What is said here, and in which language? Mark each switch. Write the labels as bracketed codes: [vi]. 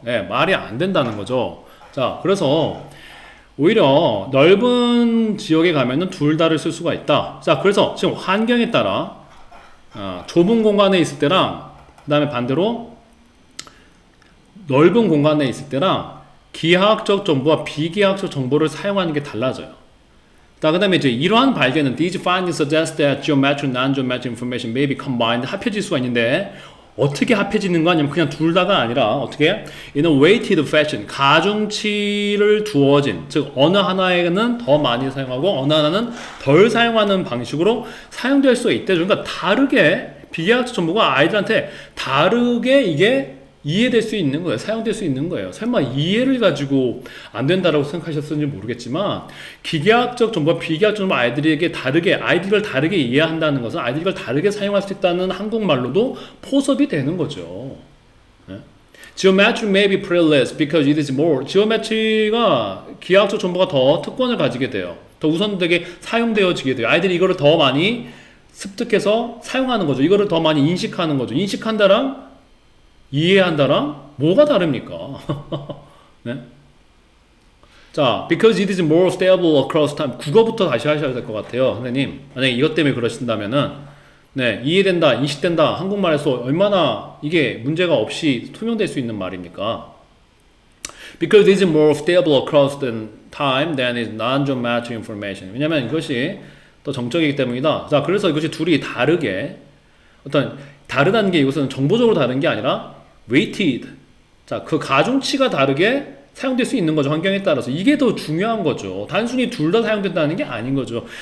[ko] 네, 말이 안 된다는 거죠. 자, 그래서 오히려 넓은 지역에 가면은 둘 다를 쓸 수가 있다. 자, 그래서 지금 환경에 따라 좁은 공간에 있을 때랑 그 다음에 반대로 넓은 공간에 있을 때랑 기하학적 정보와 비기하학적 정보를 사용하는 게 달라져요. 자, 그 다음에 이제 이러한 발견은 [en] these findings suggest that geometric, non-geometric information may be combined. [ko] 합해질 수가 있는데 어떻게 합해지는 거 아니면 그냥 둘 다가 아니라 어떻게 [en] in a weighted fashion [ko] 가중치를 두어진, 즉 어느 하나에는 더 많이 사용하고 어느 하나는 덜 사용하는 방식으로 사용될 수 있대. 그러니까 다르게 비기하학적 정보가 아이들한테 다르게 이게 이해될 수 있는 거예요. 사용될 수 있는 거예요. 설마 이해를 가지고 안 된다라고 생각하셨는지 모르겠지만 기계학적 정보와 비계학적 정보 아이들에게 다르게 아이들을 다르게 이해한다는 것은 아이들을 다르게 사용할 수 있다는 한국말로도 포섭이 되는 거죠. 네? [en] Geometry may be privileged because it is more. [ko] Geometry가 기하학적 정보가 더 특권을 가지게 돼요. 더 우선되게 사용되어지게 돼요. 아이들이 이거를 더 많이 습득해서 사용하는 거죠. 이거를 더 많이 인식하는 거죠. 인식한다랑 이해한다랑 뭐가 다릅니까? 네? [en] 자, because it is more stable across time. [ko] 국어부터 다시 하셔야 될 것 같아요, 선생님. 만약에 이것 때문에 그러신다면은, 네, 이해된다, 인식된다, 한국말에서 얼마나 이게 문제가 없이 투명될 수 있는 말입니까? [en] Because it is more stable across the time than is non-geometric information. [ko] 왜냐면 이것이 더 정적이기 때문이다. 자, 그래서 이것이 둘이 다르게, 어떤, 다르다는 게 이것은 정보적으로 다른 게 아니라 weighted. 자, 그 가중치가 다르게 사용될 수 있는 거죠. 환경에 따라서. 이게 더 중요한 거죠. 단순히 둘 다 사용된다는 게 아닌 거죠.